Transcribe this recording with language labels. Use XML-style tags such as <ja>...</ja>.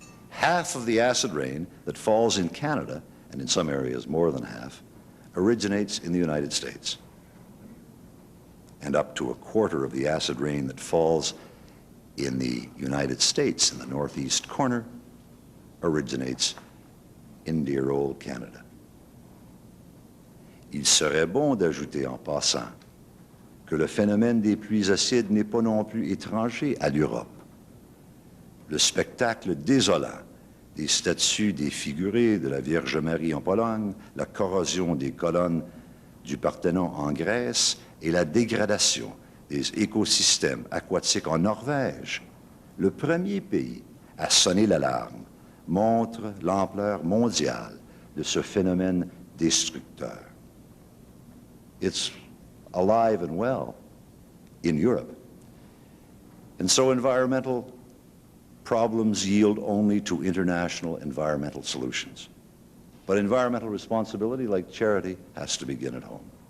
<en>Half of the acid rain that falls in Canada, and in some areas more than half, originates in the United States. And up to a quarter of the acid rain that falls in the United States, in the northeast corner, originates in dear old Canada.</en> <fr>Il serait bon d'ajouter en passant que le phénomène des pluies acides n'est pas non plus étranger à l'Europe. Le spectacle désolant des statues défigurées de la Vierge Marie en Pologne, la corrosion des colonnes du Parthénon en Grèce et la dégradation des écosystèmes aquatiques en Norvège, le premier pays à sonner l'alarme, montre l'ampleur mondiale de ce phénomène destructeur.</fr> <en>It's alive and well in Europe. And so environmental problems yield only to international environmental solutions. But environmental responsibility, like charity, has to begin at home.</en>